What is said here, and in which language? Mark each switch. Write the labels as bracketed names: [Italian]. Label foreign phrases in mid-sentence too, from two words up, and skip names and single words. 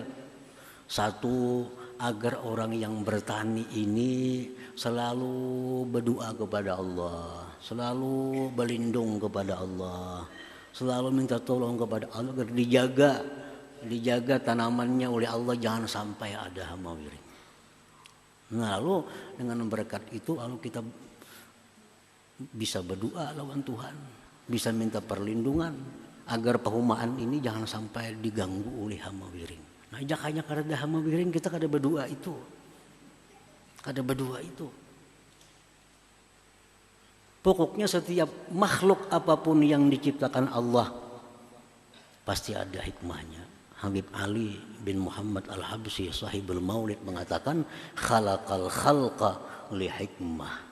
[Indonesian] Satu, agar orang yang bertani ini selalu berdoa kepada Allah, selalu berlindung kepada Allah, selalu minta tolong kepada Allah agar dijaga tanamannya oleh Allah, jangan sampai ada hama wiring. Nah, lalu dengan berkat itu lalu kita bisa berdoa lawan Tuhan, bisa minta perlindungan agar perumahan ini jangan sampai diganggu oleh hama wiring. [Banjar] Nah, jakanya kada hama wiring kita kada berdoa itu. Kada berdoa itu. [Indonesian] Pokoknya setiap makhluk apapun yang diciptakan Allah pasti ada hikmahnya. Habib Ali bin Muhammad Al-Habsyi sahibul Maulid mengatakan [Arabic] خلق الخلق لحكمة.